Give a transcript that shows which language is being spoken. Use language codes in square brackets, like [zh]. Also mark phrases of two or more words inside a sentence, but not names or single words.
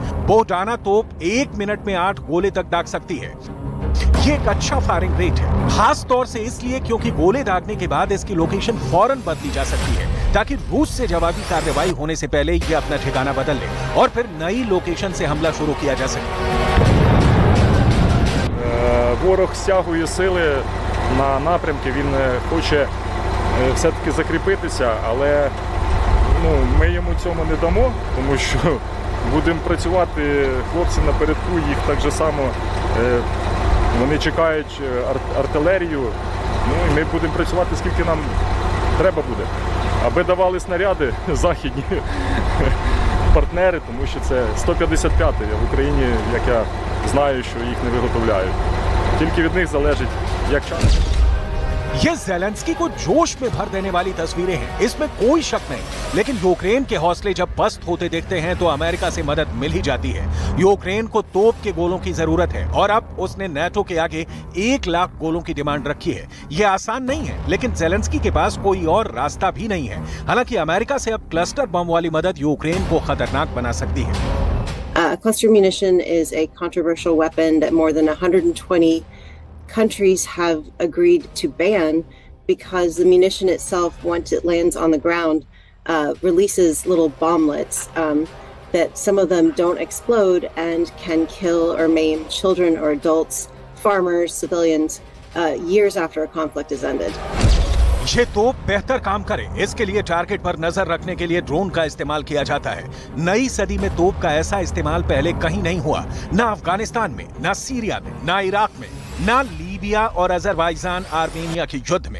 [hi] बोहडाना तोप 1 मिनट में 8 गोले तक दाग सकती है। ये एक अच्छा फायरिंग रेट है, खास तौर से इसलिए क्योंकि गोले दागने के बाद इसकी लोकेशन फौरन बदली जा सकती है, ताकि रूस से जवाबी कार्रवाई होने से पहले ये अपना ठिकाना बदल ले और फिर नई लोकेशन से हमला शुरू किया जा सके। [uk] Ворог стягує сили на напрямки, він хоче все-таки закріпитися, але ми йому цьому не дамо, тому що будемо працювати, хлопці напередку, їх так же само, вони чекають артилерію, і ми будемо працювати скільки нам треба буде, аби давали снаряди західні партнери, тому що це 155-й, а в Україні, як я знаю, що їх не виготовляють. Тільки від них залежить, як час. [hi] ये ज़ेलेंस्की को जोश में भर देने वाली तस्वीरें हैं, इसमें कोई शक नहीं। लेकिन यूक्रेन के हौसले जब पस्त होते दिखते हैं तो अमेरिका से मदद मिल ही जाती है। यूक्रेन को तोप के गोलों की जरूरत है और अब उसने नेटो के आगे 1 लाख गोलों की डिमांड रखी है। ये आसान नहीं है, लेकिन ज़ेलेंस्की के पास कोई और रास्ता भी नहीं है। हालांकि अमेरिका से अब क्लस्टर बम वाली मदद यूक्रेन को खतरनाक बना सकती है। [en] Cluster munition is a controversial weapon that more than 120 countries have agreed to ban because the munition itself, once it lands on the ground, releases little bomblets that some of them don't explode and can kill or maim children or adults, farmers, civilians, years after a conflict is ended. [hi] ये तोप बेहतर काम करे, इसके लिए टारगेट पर नजर रखने के लिए ड्रोन का इस्तेमाल किया जाता है। नई सदी में तोप का ऐसा इस्तेमाल पहले कहीं नहीं हुआ, ना अफगानिस्तान में, ना सीरिया में, ना इराक में, ना लीबिया और अजरबैजान आर्मेनिया के युद्ध में।